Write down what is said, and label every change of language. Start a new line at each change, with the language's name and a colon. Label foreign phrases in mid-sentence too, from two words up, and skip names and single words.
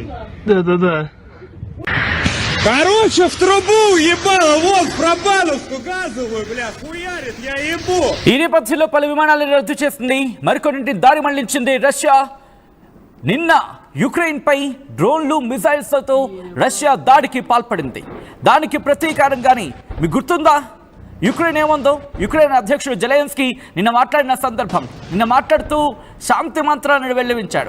Russian: Да. Короче, в трубу ебало, вот в пробаловку газовую, бля, хуярит, я ебу.
Telugu: ఈ నేపథ్యంలో పలు విమానాలను రద్దు చేసింది. మరికొన్నింటి దారి మళ్లించింది రష్యా. నిన్న యుక్రెయిన్ పై డ్రోన్లు మిసైల్స్తో రష్యా దాడికి పాల్పడింది. దానికి ప్రతీకారంగానే మీకు గుర్తుందా యుక్రెయిన్ ఏముందో? యుక్రెయిన్ అధ్యక్షుడు జెలెన్స్కీ నిన్న మాట్లాడిన సందర్భం. నిన్న మాట్లాడుతూ శాంతి మంత్రాలను వెల్లవించాడు.